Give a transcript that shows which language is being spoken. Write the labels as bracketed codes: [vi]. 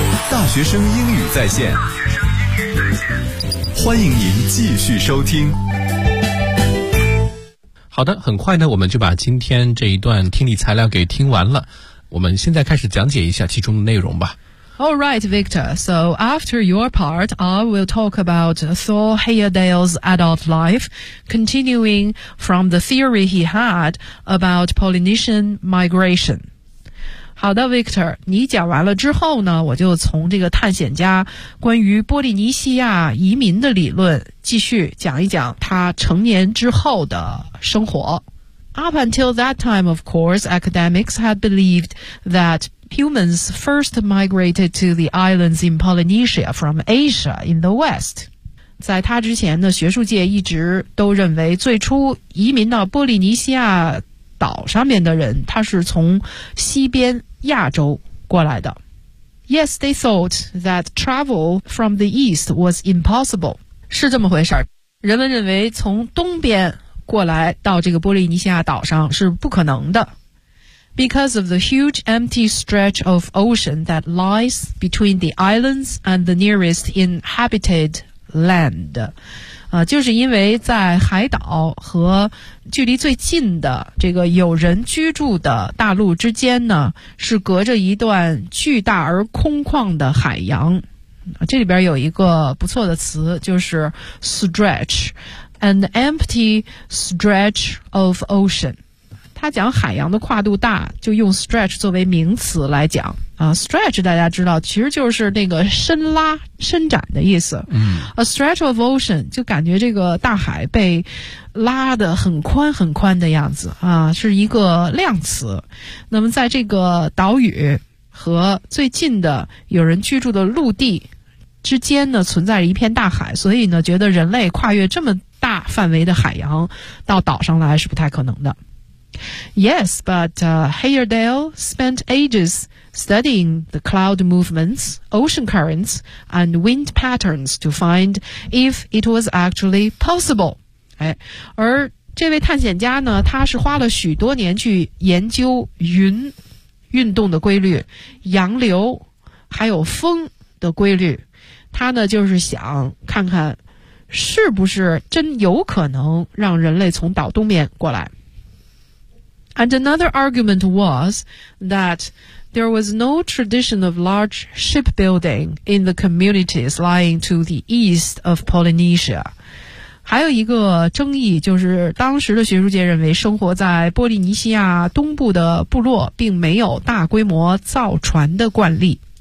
[zh] 大学生英语在线。欢迎您继续收听。好的，很快呢，我们就把今天这一段听力材料给听完了。我们现在开始讲解一下其中的内容吧。 [en] All right, Victor. So after your part, I will talk about Thor Heyerdahl's adult life, continuing from the theory he had about Polynesian migration. [zh] 好的 ，Victor， 你讲完了之后呢，我就从这个探险家关于波利尼西亚移民的理论继续讲一讲他成年之后的。生活。 [en] Up until that time, of course, academics had believed that humans first migrated to the islands in Polynesia from Asia in the West. [zh] 在他之前呢，学术界一直都认为最初移民到波利尼西亚岛上面的人，他是从西边亚洲过来的。 [en] Yes, they thought that travel from the east was impossible. [zh] 是这么回事儿。人们认为从东边过来到这个波利尼西亚岛上是不可能的。 [en] Because of the huge empty stretch of ocean that lies between the islands and the nearest inhabited land. [zh] 就是因为在海岛和距离最近的这个有人居住的大陆之间呢，是隔着一段巨大而空旷的海洋。这里边有一个不错的词，就是 stretch, [en] an empty stretch of ocean. [zh] 它讲海洋的跨度大，就用 stretch 作为名词来讲。 Stretch 大家知道其实就是那个伸拉伸展的意思。 [en] A stretch of ocean [zh] 就感觉这个大海被拉得很宽很宽的样子啊，是一个量词。那么在这个岛屿和最近的有人居住的陆地之间呢，存在着一片大海，所以呢觉得人类跨越这么大范围的海洋到岛上来是不太可能的。 [en] Yes, but Heyerdahl spent agesstudying the cloud movements, ocean currents, and wind patterns to find if it was actually possible. [zh] 而这位探险家呢，他是花了许多年去研究云运动的规律，洋流，还有风的规律。他呢，就是想看看是不是真有可能让人类从岛东面过来。 [en] And another argument was that there was no tradition of large shipbuilding in the communities lying to the east of Polynesia. [zh] 还有一个争议就是当时的学术界认为生活在波利尼西亚东部的部落并没有大规模造船的惯例。